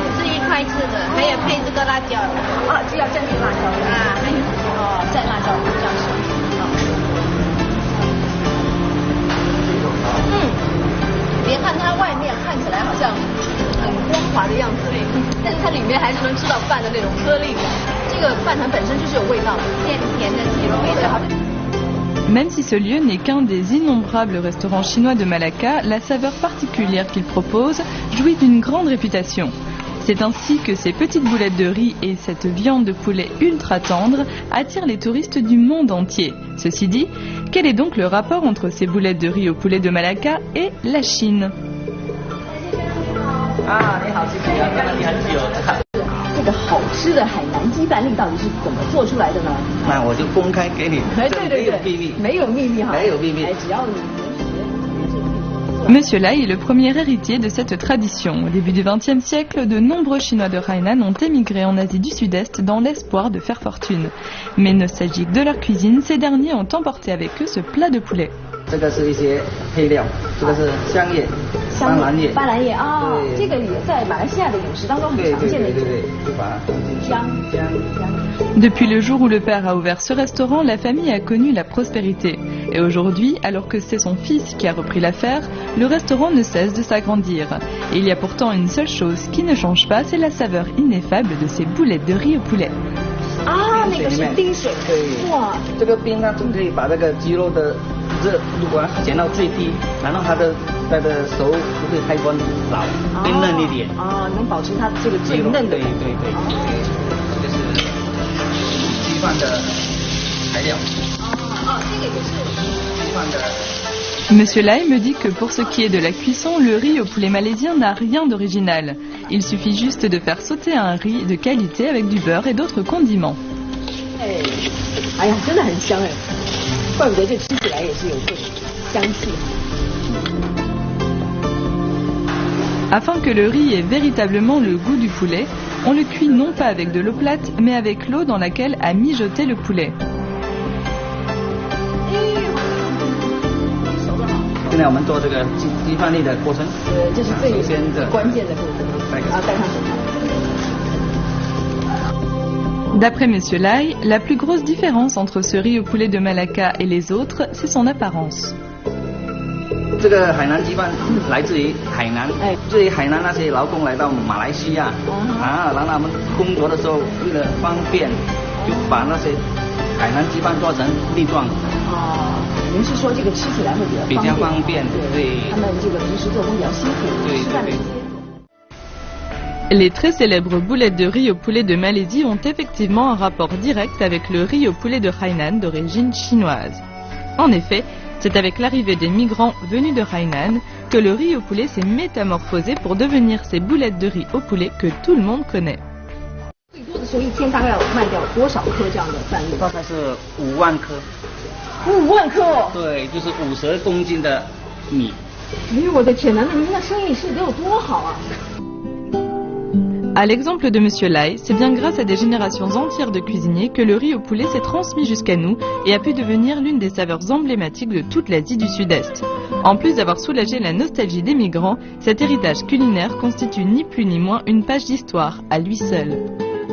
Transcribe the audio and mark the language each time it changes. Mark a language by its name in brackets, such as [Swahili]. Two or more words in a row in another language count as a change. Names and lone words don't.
[Chinese] 是一块吃的，还有配这个辣椒，啊，就要蘸点辣椒啊，还有哦，蘸辣椒这样吃。别看它外面看起来好像很光滑的样子，但是它里面还是能吃到饭的那种颗粒感。这个饭团本身就是有味道的，甜甜的鸡肉味道。 [French] Même si ce lieu n'est qu'un des innombrables restaurants chinois de Malacca, la saveur particulière qu'il propose jouit d'une grande réputation. C'est ainsi que ces petites boulettes de riz et cette viande de poulet ultra tendre attirent les touristes du monde entier. Ceci dit, quel est donc le rapport entre ces boulettes de riz au poulet de Malacca et la Chine? [Chinese] 这个好吃的海南鸡拌栗到底是怎么做出来的呢？那我就公开给你，对对对，没有秘密哈，没有秘密，只要你。 [French] Monsieur Lai est le premier héritier de cette tradition. Au début du XXe siècle, de nombreux Chinois de Hainan ont émigré en Asie du Sud-Est dans l'espoir de faire fortune. Mais nostalgiques de leur cuisine, ces derniers ont emporté avec eux ce plat de poulet. [Chinese] 这个是一些配料，这个是香叶、斑斓叶。斑斓叶啊，这个也在马来西亚的饮食当中很常见的。对，就把它放进去。香。 [French] Depuis le jour où le père a ouvert ce restaurant, la famille a connu la prospérité. Et aujourd'hui, alors que c'est son fils qui a repris l'affaire, le restaurant ne cesse de s'agrandir. Et il y a pourtant une seule chose qui ne change pas, c'est la saveur ineffable de ces boulettes de riz au poulet. [Chinese] 啊，那个是滴水。哇，这个冰它就可以把那个鸡肉的热如果减到最低，然后它的熟不会太过老，冰嫩一点。啊，能保持它这个最嫩的。对。这个是鸡饭的材料。这个也是鸡饭的。 [French] Monsieur Lai me dit que pour ce qui est de la cuisson, le riz au poulet malaisien n'a rien d'original. Il suffit juste de faire sauter un riz de qualité avec du beurre et d'autres condiments. [Chinese] 哎呀，真的很香哎，怪不得这吃起来也是有这种香气。 [French] Afin que le riz ait véritablement le goût du poulet, on le cuit non pas avec de l'eau plate, mais avec l'eau dans laquelle a mijoté le poulet. [Chinese] 现在我们做这个鸡饭粒的过程，这是最关键的部分。啊，戴上手套。 [French] D'après Monsieur Lai, la plus grosse différence entre ce riz au poulet de Malacca et les autres, c'est son apparence. [Chinese] 这个海南鸡饭来自于海南，至于海南那些劳工来到马来西亚，然后他们工作的时候为了方便，就把那些海南鸡饭做成粒状。您是说这个吃起来会比较方便？对。他们这个平时做工比较辛苦，吃饭的时间。 [French] Les très célèbres boulettes de riz au poulet de Malaisie ont effectivement un rapport direct avec le riz au poulet de Hainan d'origine chinoise. En effet, c'est avec l'arrivée des migrants venus de Hainan que le riz au poulet s'est métamorphosé pour devenir ces boulettes de riz au poulet que tout le monde connaît. [Chinese] 最多的时候一天大概要卖掉多少颗这样的饭粒？大概是5万颗。 5万颗？对，就是50公斤的米。哎呦我的天哪，那您的生意是得有多好啊！ [French] À l'exemple de Monsieur Lai, c'est bien grâce à des générations entières de cuisiniers que le riz au poulet s'est transmis jusqu'à nous et a pu devenir l'une des saveurs emblématiques de toute l'Asie du Sud-Est. En plus d'avoir soulagé la nostalgie des migrants, cet héritage culinaire constitue ni plus ni moins une page d'histoire à lui seul.